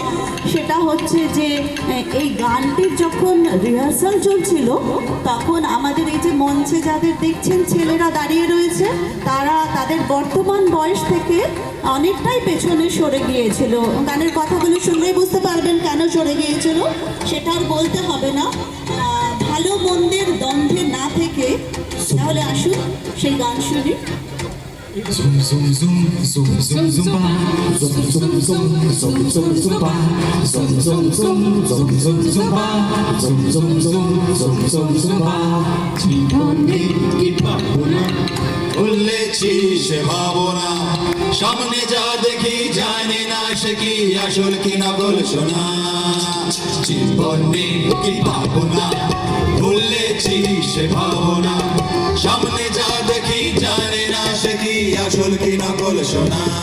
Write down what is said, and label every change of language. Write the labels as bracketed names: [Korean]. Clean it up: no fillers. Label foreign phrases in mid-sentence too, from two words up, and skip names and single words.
[Bangla] সেটা হচ্ছে যে এই গানটির যখন রিহার্সাল চলছিল তখন আমাদের এই যে মঞ্চে যাদের দেখছেন ছেলেরা দাঁড়িয়ে রয়েছে, তারা তাদের বর্তমান বয়স থেকে অনেকটাই পেছনে সরে গিয়েছিল। গানের কথাগুলো শুনলেই বুঝতে পারবেন কেন সরে গিয়েছিল, সেটা আর বলতে হবে না। ভালো মন্দের দ্বন্দ্বে না থেকে তাহলে আসুন সেই গান শুনি। Zoom zoom zoom zoom zoom zumba zoom zoom zoom zoom zoom zumba zoom zoom zoom zoom zoom zumba zoom zoom zoom zoom zoom zumba জীবনে কি পাবো না ভুলেছি সে ভাবনা সামনে যা দেখি জানি না সে কি আসল কি নকল শোনা জীবনে কি পাবো না ভুলেছি সে ভাবনা সামনে যা দেখি জানি না সে কি আসল কি নকল শোনা